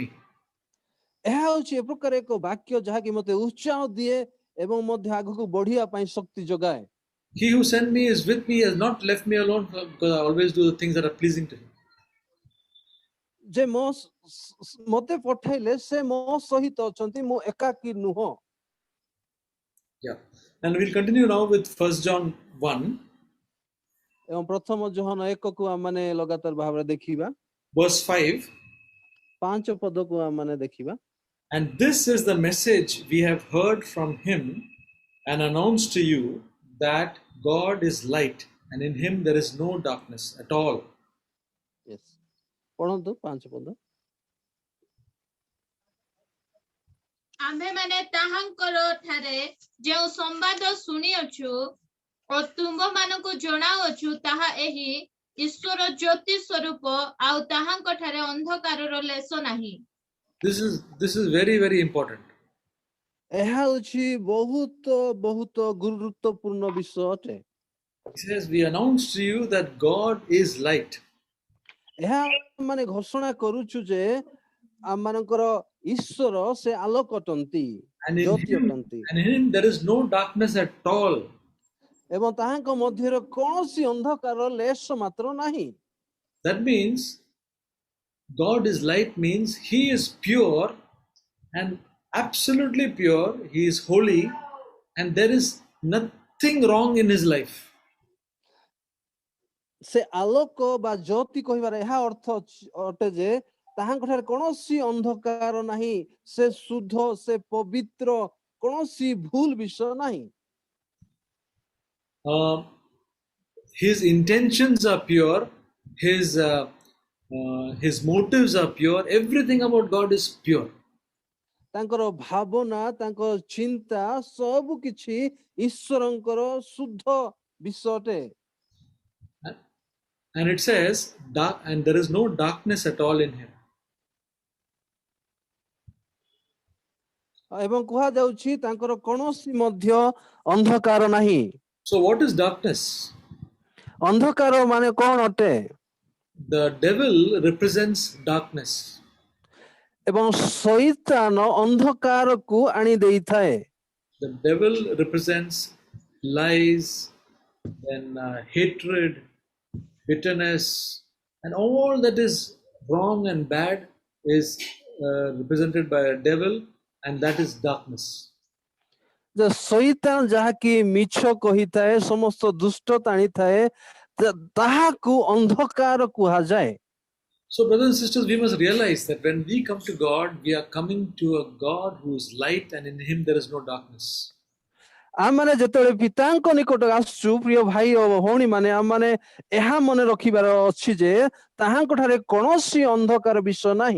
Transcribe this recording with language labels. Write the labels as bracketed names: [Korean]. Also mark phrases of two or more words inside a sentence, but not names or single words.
[Odia] ଏହା ହେଉଛି ଏ ପ୍ରକାର ଏକ ବାକ୍ୟ ଯାହାକି ମୋତେ ଉତ୍ସାହ ଦିଏ ଏବଂ ମଧ୍ୟ ଆଗକୁ ବଢିବା ପାଇଁ ଶକ୍ତି ଯୋଗାଏ। [English] He who sent me is with me, has not left me alone, because I always do the things that are pleasing to him. [Odia] ଯେ ମୋତେ ପଠାଇଲେ ସେ ମୋ ସହିତ ଅଛନ୍ତି, ମୁଁ ଏକାକୀ ନୁହଁ। [English] Yeah. And we'll continue now with 1 John 1, [Odia] ଏବଂ ପ୍ରଥମ ଜହନ 1କୁ ଆମମାନେ ଲଗାତାର ଭାବରେ ଦେଖିବା। [English] verse 5. [Odia] 5 ପଦକୁ ଆମମାନେ ଦେଖିବା। [English] And this is the message we have heard from him and announced to you, that God is light and in him there is no darkness at all. Yes. [Odia] ପଢନ୍ତୁ 5 ପଦ। ଆମ୍ଭେମାନେ ତାହାଙ୍କର ଠାରେ ଯେଉଁ ସମ୍ବାଦ ଶୁଣିଅଛୁ ଓ ତୁମ୍ଭମାନଙ୍କୁ ଜଣାଉଅଛୁ ତାହା ଏହି ଈଶ୍ୱର ଜ୍ୟୋତି ସ୍ୱରୂପ, ଆଉ ତାହାଙ୍କ ଠାରେ ଅନ୍ଧକାରର ଲେଶ ନାହିଁ। [English] This is very, very important. [Odia] ଏହା ହେଉଛି ବହୁତ ବହୁତ ଗୁରୁତ୍ୱପୂର୍ଣ୍ଣ ବିଷୟ ଅଟେ। [English] He says, we announce to you that God is light. [Odia] ଏହା ମାନେ ଘୋଷଣା କରୁଛୁ ଯେ ଆମମାନଙ୍କର ଈଶ୍ୱର ସେ ଆଲୋକ ଅଟନ୍ତି, [English] And [Odia] ଜ୍ୟୋତି ଅଟନ୍ତି [English] in him there is no darkness at all. [Odia] ଏବଂ ତାହାଙ୍କ ମଧ୍ୟରେ କୌଣସି ଅନ୍ଧକାର ଲେଶ ମାତ୍ର ନାହିଁ। [English] That means God is light means He is pure and absolutely pure. He is holy, and there is nothing wrong in His life. [Odia] ସେ ଆଲୋକ ବା ଜ୍ୟୋତି କହିବାର ଏହା ଅର୍ଥ ଅଟେ ଯେ ତାହାଙ୍କ ଠାରେ କୌଣସି ଅନ୍ଧକାର ନାହିଁ, ସେ ଶୁଦ୍ଧ, ସେ ପବିତ୍ର, କୌଣସି ଭୁଲ ବିଷୟ ନାହିଁ। [English] His intentions are pure, his motives are pure, everything about God is pure. [Odia] ତାଙ୍କର ଭାବନା, ତାଙ୍କ ଚିନ୍ତା ସବୁ କିଛି ଈଶ୍ୱରଙ୍କର ଶୁଦ୍ଧ ବିଷୟ ଅଟେ। [English] And it says, and there is no darkness at all in Him. [Odia] ଏବଂ କୁହାଯାଉଛି ତାଙ୍କର କୌଣସି ମଧ୍ୟ ଅନ୍ଧକାର ନାହିଁ। [English] So what is darkness? [Odia] ଅନ୍ଧକାର ମାନେ କଣ ଅଟେ? [English] The devil represents darkness. [Odia] ଏବଂ ଶୈତାନ ଅନ୍ଧକାରକୁ ଆଣି ଦେଇଥାଏ। [English] The devil represents lies, then hatred, bitterness, and all that is wrong and bad is represented by a devil, and that is darkness. [Odia] ଯେ ଶୈତାନ ଯାହାକି ମିଛ କହିଥାଏ, ସମସ୍ତ ଦୁଷ୍ଟତା ଆଣିଥାଏ, ତାହାକୁ ଅନ୍ଧକାର କୁହାଯାଏ। [English] So, brothers and sisters, we must realize that when we come to God, we are coming to a God who is light, and in Him there is no darkness. [Odia] ଆମମାନେ ଯେତେବେଳେ ପିତାଙ୍କ ନିକଟ ଆସୁଛୁ, ପ୍ରିୟ ଭାଇ ଓ ଭଉଣୀ ମାନେ, ଆମମାନେ ଏହା ମନେ ରଖିବାର ଅଛି ଯେ ତାହାଙ୍କ ଠାରେ କୌଣସି ଅନ୍ଧକାର ବିଷୟ ନାହିଁ।